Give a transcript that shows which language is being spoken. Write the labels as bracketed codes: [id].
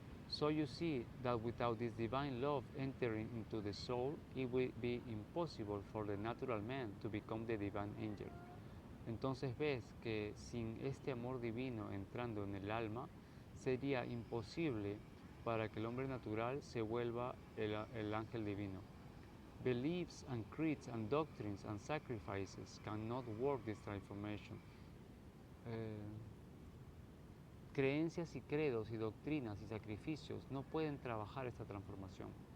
[en] So you see that without this divine love entering into the soul, it will be impossible for the natural man to become the divine angel. [es] Entonces ves que sin este amor divino entrando en el alma, sería imposible para que el hombre natural se vuelva el ángel divino. [en] Beliefs and creeds and doctrines and sacrifices cannot work this transformation. [es] Creencias y credos y doctrinas y sacrificios no pueden trabajar esta transformación.